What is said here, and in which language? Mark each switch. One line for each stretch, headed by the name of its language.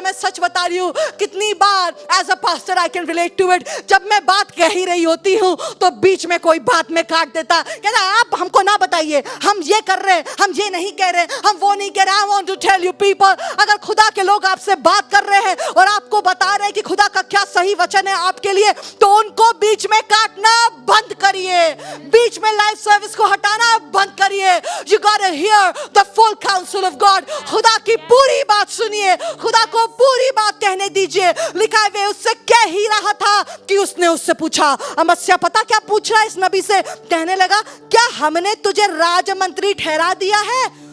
Hindi: मैं सच बता रही हूं, कितनी बार
English: as a pastor I can relate to it,
Hindi: जब मैं बात कह ही रही होती हूं तो बीच में कोई बात में काट देता, कहता आप हमको ना बताइए, हम ये कर रहे हैं, हम ये नहीं कह रहे, हम वो नहीं कह रहे।
English: I want to tell you people,
Hindi: अगर खुदा के लोग आपसे बात कर रहे हैं और आपको बता रहे हैं कि खुदा का क्या सही वचन है आपके लिए, तो उनको बीच में काटना बंद करिए, बीच में लाइव सर्विस को हटाना बंद करिए।
English: You gotta hear the full counsel of God.
Hindi: खुदा की पूरी बात सुनिए, खुदा को पूरी बात कहने दीजिए। लिखा है वे उससे कह ही रहा था कि उसने उससे पूछा। अमस्या पता क्या पूछ रहा है इस नबी से, कहने लगा क्या हमने तुझे राजमंत्री ठहरा दिया है?